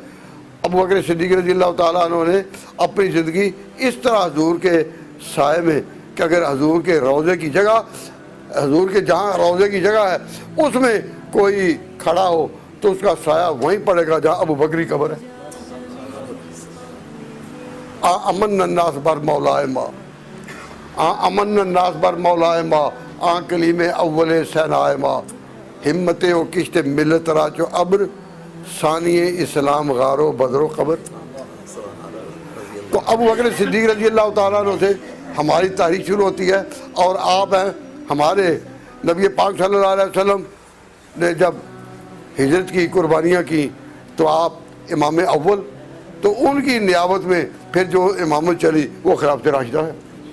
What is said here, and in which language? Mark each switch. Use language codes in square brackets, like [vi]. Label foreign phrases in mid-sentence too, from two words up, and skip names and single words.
[ur] ابو بکر صدیق رضی اللہ تعالیٰ عنہ نے اپنی زندگی اس طرح حضور کے سائے میں کہ اگر حضور کے روضے کی جگہ، حضور کے جہاں روضے کی جگہ ہے اس میں کوئی کھڑا ہو تو اس کا سایہ وہیں پڑے گا جہاں ابو بکر کی قبر ہے۔ [fa] امن الناس بر مولائے ما، امن الناس بر مولائے ما، کلیم اول سینائے ما، ہمت و کشت ملت را چو ابر، ثانی اسلام غارو بدر و قبر۔ [ur] تو ابو بکر صدیق رضی اللہ تعالیٰ عنہ سے ہماری تاریخ شروع ہوتی ہے، اور آپ ہیں ہمارے نبی پاک صلی اللہ علیہ وسلم نے جب ہجرت کی، قربانیاں کی، تو آپ امام اول، تو ان کی نیابت میں پھر جو امامت چلی وہ خلافت راشدہ ہے۔